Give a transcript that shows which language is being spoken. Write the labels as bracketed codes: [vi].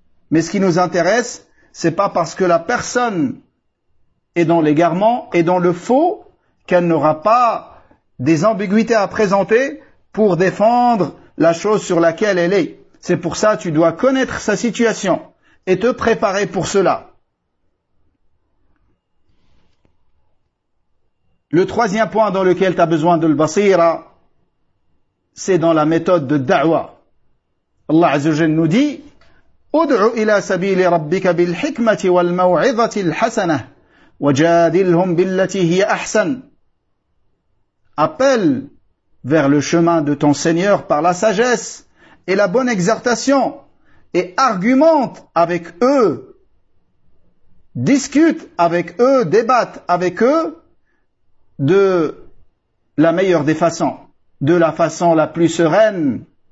[fr] Mais ce qui nous intéresse, c'est pas parce que la personne est dans l'égarement et dans le faux qu'elle n'aura pas des ambiguïtés à présenter pour défendre la chose sur laquelle elle est. C'est pour ça que tu dois connaître sa situation et te préparer pour cela. Le troisième point dans lequel tu as besoin de l'basira, c'est dans la méthode de da'wa. [ar] Allah Azza wa Jalla [fr] nous dit [ar] ادعو إلى سبيل ربك بالحكمة والموعظة الحسنة وجادلهم بالتي هي أحسن. [fr] Appelle vers le chemin de ton Seigneur par la sagesse et la bonne exhortation et argumente avec eux, discute avec eux, débatte avec eux de la meilleure des façons, de la façon la plus sereine.